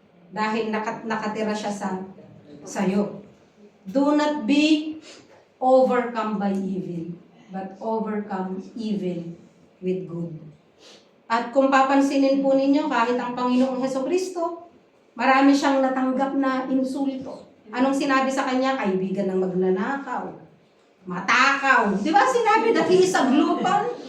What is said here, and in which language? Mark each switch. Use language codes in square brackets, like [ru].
[tl] Dahil nakatira siya sa'yo. [en] Do not be overcome by evil, but overcome evil with good. [tl] At kung papansinin po ninyo, kahit ang Panginoong Hesukristo, marami siyang natanggap na insulto. Anong sinabi sa kanya? Kaibigan ng magnanakaw, matakaw. Di ba sinabi [en] that he is a glutton?